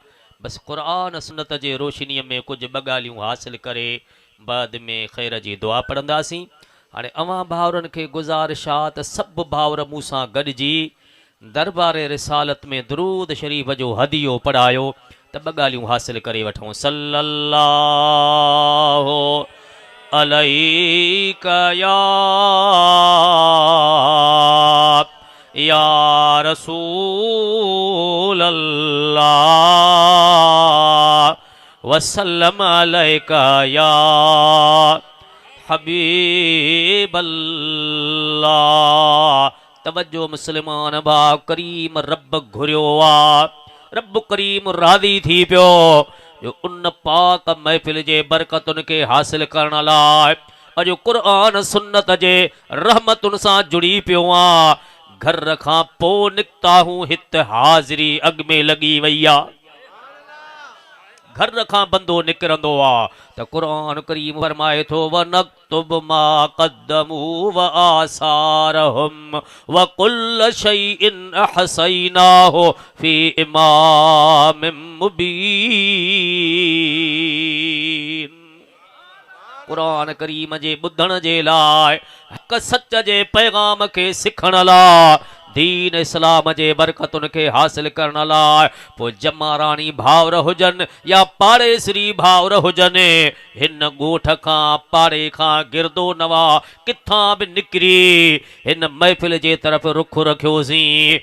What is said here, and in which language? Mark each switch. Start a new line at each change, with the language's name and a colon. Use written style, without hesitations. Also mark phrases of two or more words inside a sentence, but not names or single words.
Sindhi: बसि क़ुरान सुन्नत जे रोशनीअ में कुझु ॿ ॻाल्हियूं हासिल करे बाद में ख़ैर जी दुआ पढ़ंदासीं। हाणे अवां भाउरनि खे गुज़ारिश आहे त सभु भाउर मूं सां गॾिजी दरबार रिसालत में दरूद शरीफ़ जो हदियो पढ़ायो त ॿ ॻाल्हियूं हासिल करे वठूं।
Arabic: صلى الله عليك يا رسول الله وسلم عليك يا حبيب الله.
Sindhi: तवज्जो मुस्लमान भाउ, करीम रब घुरियो आहे, रब करीम राज़ी थी पियो जो उन पाक महफ़िल जे बरकतुनि खे हासिल करण लाइ अॼु क़ुरान सुन्नत जे रहमतुनि सां जुड़ी पियो आहे। घर खां पोइ निकिता हूं, हिते हाज़िरी अॻ में लॻी वई आहे। घर खां बंदो निकिरंदो आहे त क़ुरान करीम फरमाए थो,
Arabic: ونكتب ما قدموا وآثارهم وكل شيء أحصيناه في إمام مبين.
Sindhi: क़ुरान करीम जे ॿुधण जे लाइ, हक़ सच जे पैगाम खे सिखण लाइ, दीन इस्लाम जे बरकतुनि खे हासिल करण लाइ, पोइ जमाराणी भाउर हुजनि या पाड़ेसरी भाउर हुजनि, हिन ॻोठ खां पाड़े खां गिरदो नवा किथां बि निकिरी हिन महफ़िल जे तरफ़ रुख रखियोसीं।